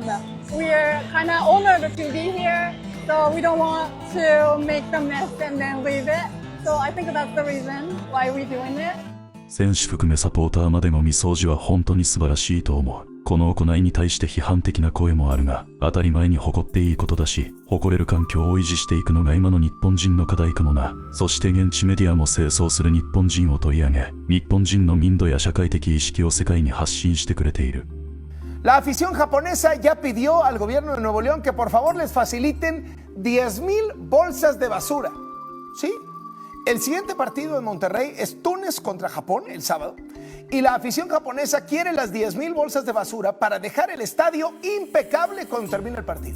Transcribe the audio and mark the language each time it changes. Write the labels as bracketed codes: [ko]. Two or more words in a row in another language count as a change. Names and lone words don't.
[en] We are kind of honored to be here, so we don't want to make the mess and then leave it. So I think that's the reason why we're doing it. [ja] 選手含めサポーターまでの見掃除は本当に素晴らしいと思う。この行いに対して批判的な声もあるが、当たり前に誇っていいことだし、誇れる環境を維持していくのが今の日本人の課題かもな。そして現地メディアも清掃する日本人を取り上げ、日本人の民度や社会的意識を世界に発信してくれている。 [es] La afición japonesa ya pidió al gobierno de Nuevo León que por favor les faciliten 10,000 bolsas de basura. ¿Sí? El siguiente partido en Monterrey es Túnez contra Japón el sábado. Y la afición japonesa quiere las 10,000 bolsas de basura para dejar el estadio impecable cuando termine el partido.